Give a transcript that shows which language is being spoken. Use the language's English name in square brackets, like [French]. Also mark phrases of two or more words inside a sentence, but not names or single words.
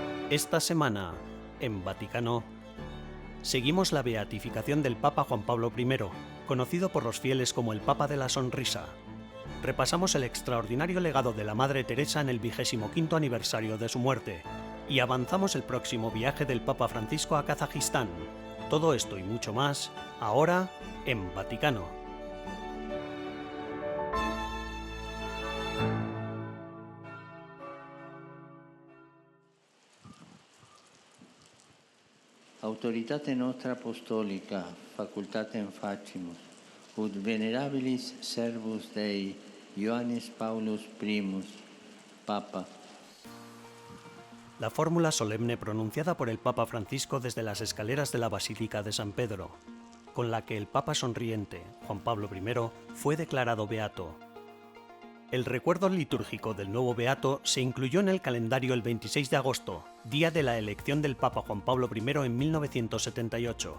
[Spanish] Esta semana, en Vaticano, seguimos la beatificación del Papa Juan Pablo I, conocido por los fieles como el Papa de la Sonrisa. Repasamos el extraordinario legado de la Madre Teresa en el 25º aniversario de su muerte y avanzamos el próximo viaje del Papa Francisco a Kazajistán. Todo esto y mucho más, ahora en Vaticano. [Latin] Autoritate nostra apostolica, facultatem facimus, ut venerabilis servus Dei, Ioannis Paulus I, Papa. [Spanish] La fórmula solemne pronunciada por el Papa Francisco desde las escaleras de la Basílica de San Pedro, con la que el Papa sonriente, Juan Pablo I, fue declarado beato. El recuerdo litúrgico del nuevo beato se incluyó en el calendario el 26 de agosto, día de la elección del Papa Juan Pablo I en 1978.